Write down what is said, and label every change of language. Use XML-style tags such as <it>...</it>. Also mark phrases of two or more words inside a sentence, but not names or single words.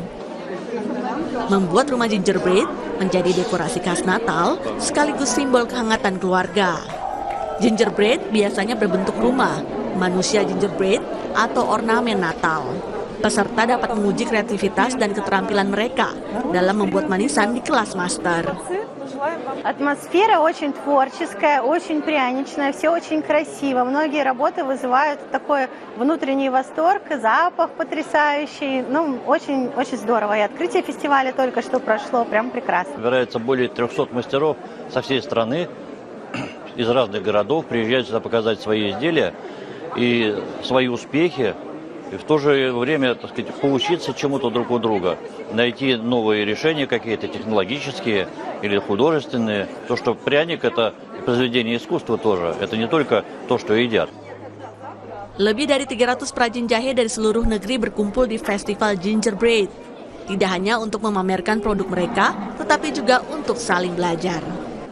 <id>Membuat rumah gingerbread menjadi dekorasi khas Natal sekaligus simbol kehangatan keluarga. Gingerbread biasanya berbentuk rumah, manusia gingerbread, atau ornamen Natal. Peserta dapat menguji kreativitas dan keterampilan mereka dalam membuat manisan di kelas master.</id> <ru>Атмосфера очень творческая, очень пряничная, все очень красиво. Многие работы вызывают такой внутренний восторг, запах потрясающий. Очень здорово. И открытие фестиваля только что прошло, прям прекрасно. Собирается более 300 мастеров со всей страны, из разных городов, приезжают сюда показать свои изделия и свои успехи. И в то же время, так сказать, поучиться чему-то друг у друга, найти новые решения какие-то технологические или художественные. То, что пряник – это произведение искусства тоже, это не только то, что едят.</ru> <id>Lebih dari 300 perajin jahe dari seluruh negeri berkumpul di Festival Gingerbread. Tidak hanya untuk memamerkan produk mereka, tetapi juga untuk saling belajar.</id>